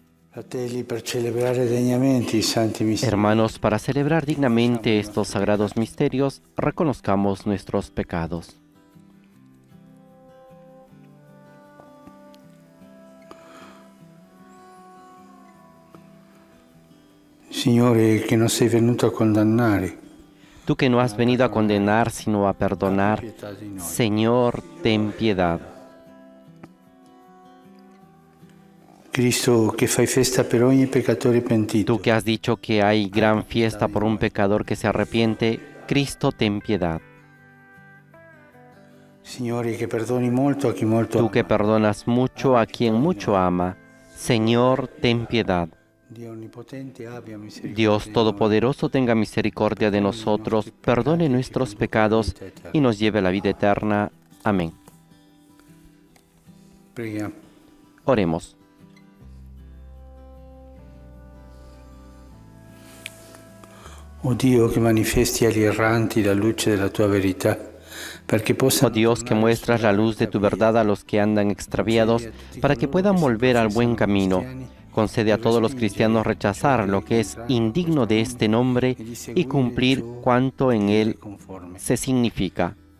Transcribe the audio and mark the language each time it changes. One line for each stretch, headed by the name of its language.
Italian: Fratelli, per celebrare degnamente i santi misteri.
Spanish: Hermanos, para celebrar dignamente estos sagrados misterios, reconozcamos nuestros pecados.
Italian: Signore, che non sei venuto a condannare,
Spanish: Tú que no has venido a condenar, sino a perdonar,
Italian: pietà di noi.
Spanish: Señor, ten piedad.
Italian: Cristo, che fai festa per ogni peccatore pentito.
Spanish: Tú que has dicho que hay gran fiesta por un pecador que se arrepiente, Cristo, ten piedad.
Italian: Signore, che perdoni molto a chi molto
Spanish: Tú
Italian: ama.
Spanish: que perdonas mucho a quien mucho ama, Señor, ten piedad.
Italian: Dio onnipotente abbia misericordia
Spanish: Dios
Italian: di noi.
Spanish: Todopoderoso tenga misericordia de nosotros, perdone nuestros pecados y nos lleve a la vida eterna. Amén.
Italian: Preghiamo.
Spanish: Oremos.
Italian: O Dio, che manifesti agli erranti la luce della tua verità, perché
Spanish: Oh
Italian: possano
Spanish: Dios, que muestras la luz de tu verdad a los que andan extraviados, para que puedan volver al buen camino. Concede a todos los cristianos rechazar lo que es indigno de este nombre y cumplir cuanto en él se significa.